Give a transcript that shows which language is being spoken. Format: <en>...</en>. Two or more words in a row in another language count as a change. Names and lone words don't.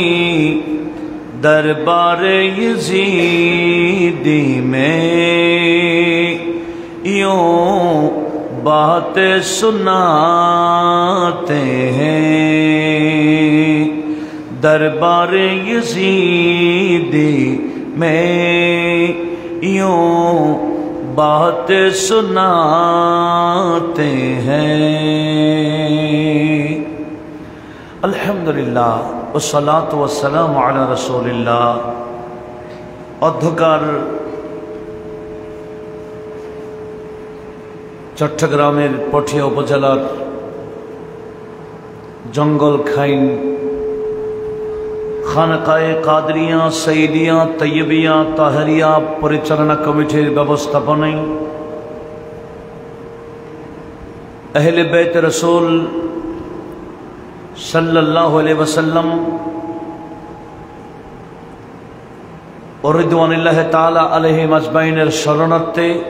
<ur>دربار یزیدی میں یوں بات سناتے ہیں، دربار یزیدی میں یوں بات سناتے ہیں۔</ur> <ar>الحمدللہ والصلاة والسلام علی رسول اللہ۔</ar> <bn>অধ্যকার চট্টগ্রামের পটিয়া উপজেলার জঙ্গল খাইন খানকায়ে কাদরিয়া সঈদিয়া তৈয়বিয়া তাহরিয়া পরিচালনা কমিটির ব্যবস্থাপনায় আহলে বাইত রাসূল</bn> <ar>صلى الله عليه وسلم</ar> <bn>ও</bn> <ar>رضوان الله تعالى عليهم</ar> <bn>আজমাইনের শরণার্থে</bn>